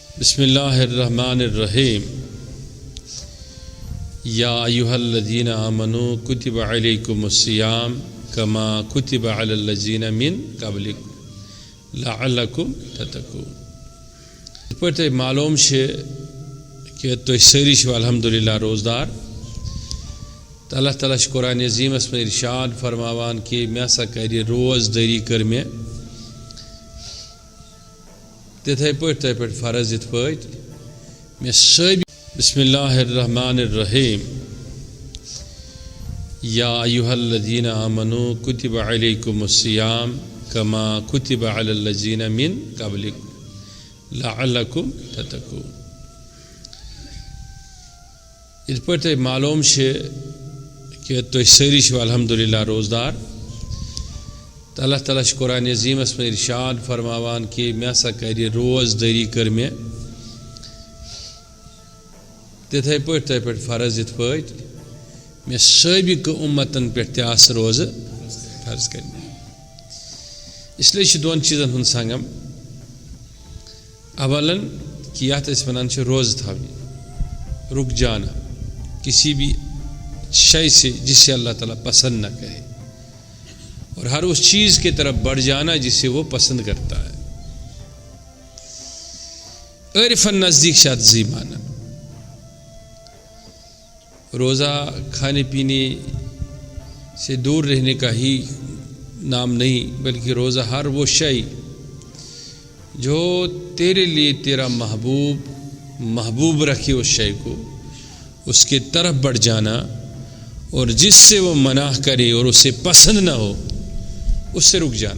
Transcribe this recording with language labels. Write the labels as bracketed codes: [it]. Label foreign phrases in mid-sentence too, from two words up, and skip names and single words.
[ar] بسم اللہ الرحمن الرحیم یا ایھا الذین آمنوا کتب علیکم الصیام کما کتب علی الذین من قبلکم لعلکم تتقون. [ks] پتہ معلوم کہ تُہۍ سٲری چھِو الحمدللہ روزدار. اللہ تعالیٰ چھُ قرآن عظیمس میں ارشاد فرماوان کہ مےٚ ہسا کرِ روز دٔری کٔر مےٚ تِتھَے پٲٹھۍ تۄہہِ پٮ۪ٹھ فرض یِتھ پٲٹھۍ مےٚ سٲبِق. [ar] بسم اللہ الرحمن الرحیم یا ایھا الذین آمنوا کتب علیکم الصیام کما کتب علی الذین من قبلکم لعلکم تتقون. [ks] یِتھ پٲٹھۍ تۄہہِ معلوم کہ تُہۍ سٲری چھِو الحمدللہ روزدار. تو اللہ تعالیٰ چھُ قرآن عظیمس میں ارشاد فرماوان کہ مےٚ ہسا کرِ روز دٔری کٔر مےٚ تِتھَے پٲٹھۍ تۄہہِ پٮ۪ٹھ فرض یِتھ پٲٹھۍ مےٚ سٲبقہٕ اُمتن پٮ۪ٹھ تہِ آسہٕ روزٕ فرض کٔرمٕتۍ. اس لیے چھُ دۄن چیٖزن ہُنٛد سنگم. اولن کہ یتھ أسۍ وَنان چھِ روزٕ تھاونہِ [ur] رک جانا کسی بھی شے سے جسے اللہ تعالیٰ پسند نہ کرے اور ہر اس چیز کی طرف بڑھ جانا جسے وہ پسند کرتا ہے. عرفاً نزدیک شادزی مانا روزہ کھانے پینے سے دور رہنے کا ہی نام نہیں بلکہ روزہ ہر وہ شے جو تیرے لیے تیرا محبوب رکھے اس شے کو اس کے طرف بڑھ جانا اور جس سے وہ منع کرے اور اسے پسند نہ ہو اس سے رک جانا.